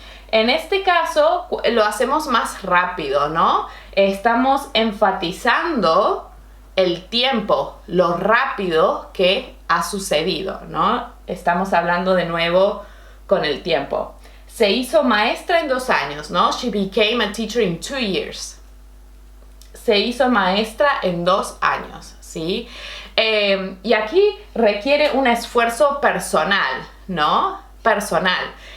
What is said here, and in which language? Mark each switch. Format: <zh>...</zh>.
<es>En este caso lo hacemos más rápido, ¿no? Estamos enfatizando el tiempo, lo rápido que ha sucedido, ¿no? Estamos hablando de nuevo con el tiempo. Se hizo maestra en 2 años, ¿no?</es> <en>She became a teacher in 2 years.</en> <es>Se hizo maestra en 2 años, ¿sí? Y aquí requiere un esfuerzo personal, ¿no? Personal.</es>